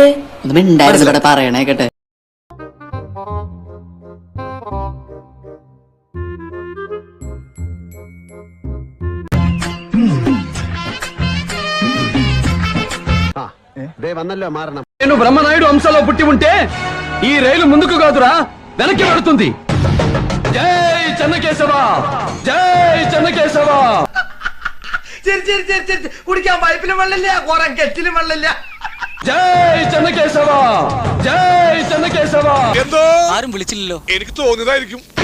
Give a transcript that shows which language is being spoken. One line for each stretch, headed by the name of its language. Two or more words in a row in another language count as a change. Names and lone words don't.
Malayalam: ഉണ്ടായിരുന്നു ഇവിടെ പറയണേ കേട്ടെ.
Telugu: వన్నల్లో మారణం. నేను బ్రహ్మనాయుడు అంశంలో పుట్టి ఉంటే ఈ రైలు ముందుకు కాదురా, వెనక్కి పడుతుంది. జై చెన్నకేశవ, జై చెన్నకేశవ.
Malayalam: കുടിക്കാൻ പൈപ്പിലും വെള്ളമില്ല, കുറെ കെറ്റിലും വെള്ളമില്ല. ജയ് ചെന്നകേശവ, ജയ് ചെന്നകേശവ. എന്തോ ആരും വിളിച്ചില്ലല്ലോ. എനിക്ക് തോന്നിയതായിരിക്കും.